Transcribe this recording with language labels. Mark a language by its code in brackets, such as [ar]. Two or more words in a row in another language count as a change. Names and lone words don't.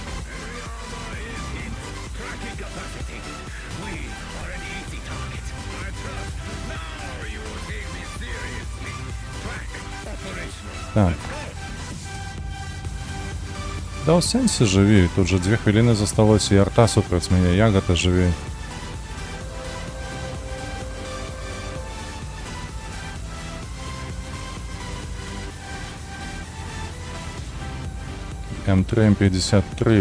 [en] Tracking capacitated. We are an easy target. I trust. Now you will take me seriously. Track operational. [be] Так. Да ў сэнсе жыві, тут же 2 хвіліны засталося, і арта супраць мяне, як гэта жыві. М3, М53.